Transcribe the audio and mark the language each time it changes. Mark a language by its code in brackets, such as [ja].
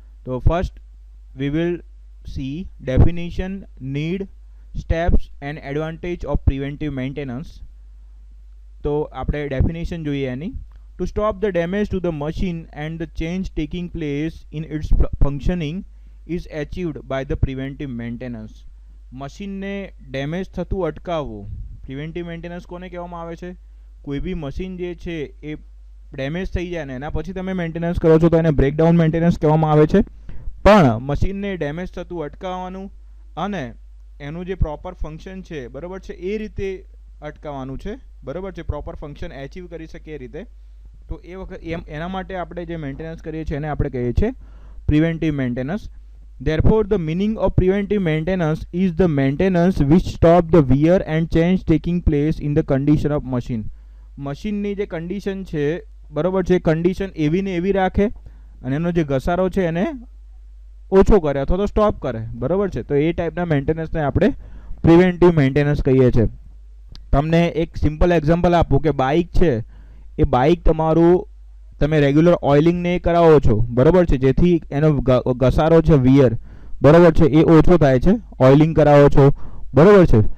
[en] So first we will see definition, need, steps and advantage of preventive maintenance. [gu] તો આપણે definition જોઈએ એની. [en] To stop the damage to the machine and the change taking place in its functioning is achieved by the preventive maintenance. [gu] મશીનને damage થતું અટકાવવું. Preventive maintenance કોને કહેવામાં આવે છે? કોઈ બી મશીન જે છે એ ડેમેજ થઈ જાય ને એના પછી તમે મેન્ટેનન્સ કરો છો તો એને બ્રેકડાઉન મેન્ટેનન્સ કહેવામાં આવે છે. પણ મશીનને ડેમેજ થતું અટકાવવાનું અને એનું જે પ્રોપર ફંક્શન છે બરાબર છે એ રીતે અટકાવવાનું છે બરાબર છે, પ્રોપર ફંક્શન એચીવ કરી શકે એ રીતે. તો એ વખત એના માટે આપણે જે મેન્ટેનન્સ કરીએ છીએ એને આપણે કહીએ છીએ preventive maintenance. [en] Therefore, the meaning of preventive maintenance is the maintenance which stop the wear and change taking place in the condition of machine. [gu] મશીનની જે કન્ડિશન છે બરાબર છે, કન્ડિશન એવી ને એવી રાખે અને એનો જે ઘસારો છે એને ઓછો કરે અથવા તો સ્ટોપ કરે બરાબર છે. તો એ ટાઈપના મેન્ટેનન્સને આપણે પ્રિવેન્ટિવ મેન્ટેનન્સ કહીએ છીએ. તમને એક સિમ્પલ એક્ઝામ્પલ આપું કે બાઇક છે, એ બાઇક તમારું તમે રેગ્યુલર ઓઇલિંગ ને કરાવો છો બરાબર છે, જેથી એનો ઘસારો છે વિયર બરાબર છે એ ઓછો થાય છે, ઓઇલિંગ કરાવો છો બરાબર છે.